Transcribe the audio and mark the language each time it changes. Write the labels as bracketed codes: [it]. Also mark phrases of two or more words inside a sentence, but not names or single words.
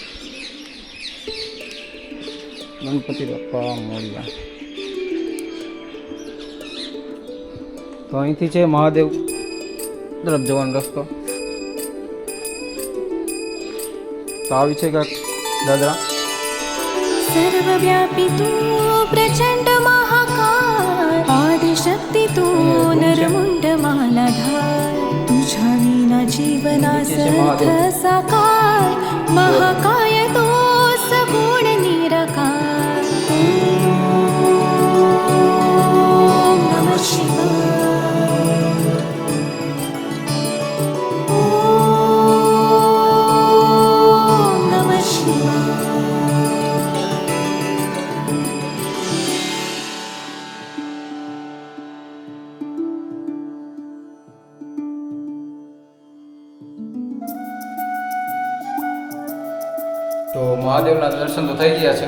[mr] गणपती बाप्पा मोरया. [gu] તો અહીંથી છે મહાદેવ તરફ જવાનો રસ્તો. તો આવી છે કાંઈક દાદરા. [mr] सर्वव्यापी तू प्रचंड महाकाय, आदिशक्ती तू नरमुंड मालाधार, तुझ्या विना जीवनासर्थ साकार, महाकाय तो सगुण निराकार. [sa] ओम नमः शिवाय. ओम नमः शिवाय. [gu] તો મહાદેવના દર્શન તો થઈ ગયા છે.